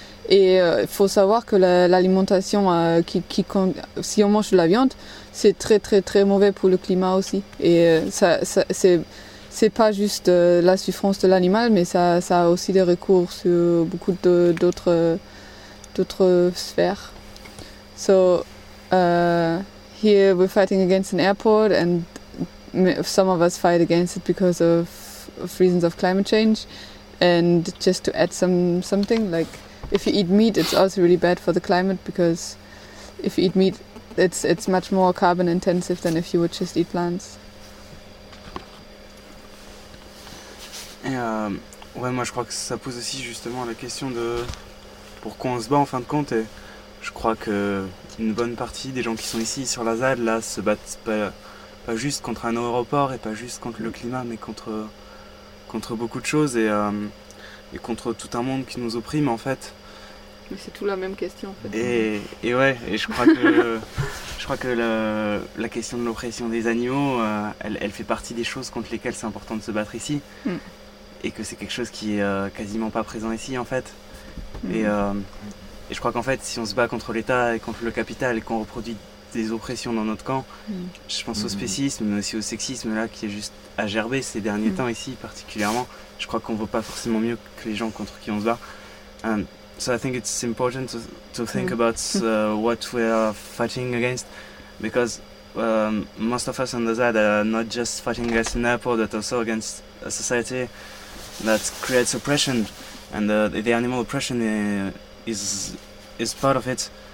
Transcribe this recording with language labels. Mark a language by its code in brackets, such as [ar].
[fr] Et il faut savoir que l'alimentation, si on mange de la viande, c'est très, très, très mauvais pour le climat aussi. Et c'est pas juste la souffrance de l'animal, mais ça a aussi des recours sur beaucoup d'autres sphères. [en] So, here we're fighting against an airport, and some of us fight against it because of reasons of climate change. And just to add something, like if you eat meat, it's also really bad for the climate, because if you eat meat, it's much more carbon intensive than if you would just eat plants. [fr] Moi je crois que ça pose aussi justement la question de pourquoi on se bat en fin de compte. Et je crois que une bonne partie des gens qui sont ici sur la ZAD là se battent pas juste contre un aéroport et pas juste contre le climat, mais contre beaucoup de choses et contre tout un monde qui nous opprime, en fait. Mais c'est tout la même question, en fait. Et je crois que la question de l'oppression des animaux, elle fait partie des choses contre lesquelles c'est important de se battre ici. Et que c'est quelque chose qui est quasiment pas présent ici, en fait. Et je crois qu'en fait, si on se bat contre l'État et contre le capital et qu'on reproduit des oppressions dans notre camp. Mmh. Je pense au spécisme, mais aussi au sexisme là qui est juste à gerber ces derniers temps ici particulièrement. Je crois qu'on ne vaut pas forcément mieux que les gens contre qui on se bat. [en] So I think it's important to think about what we are fighting against, because most of us on the side are not just fighting against Singapore, but also against a society that creates oppression, and the animal oppression is part of it.